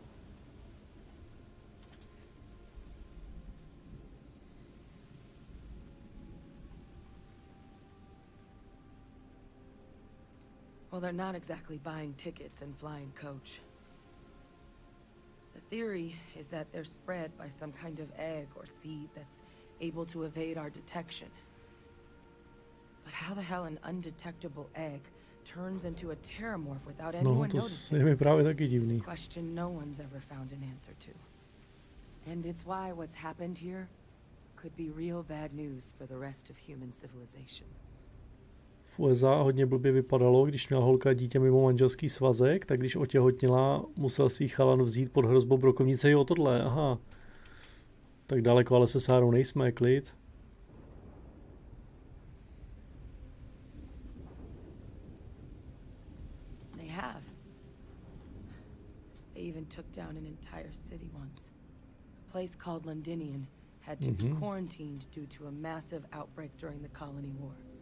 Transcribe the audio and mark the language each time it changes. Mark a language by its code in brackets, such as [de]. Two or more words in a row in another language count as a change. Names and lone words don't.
[en] Well, they're not exactly buying tickets and flying coach. The theory is that they're spread by some kind of egg or seed that's able to evade our detection. But how the hell an undetectable egg turns into a terramorph without anyone noticing? [cs] Je mi právě taky divný. [en] It's a question no one's ever found an answer to. And it's why what's happened here could be real bad news for the rest of human civilization. [cs] V USA hodně blbě vypadalo, když měla holka dítě mimo manželský svazek, tak když otěhotněla, musel si ji chalan vzít pod hrozbou brokovnice. Jo, tohle, aha. Tak daleko, ale se Sárou nejsme, klid. [en] They have. They even took down an entire city once. A place called Londinian had to be quarantined due to a massive outbreak during the Colony War.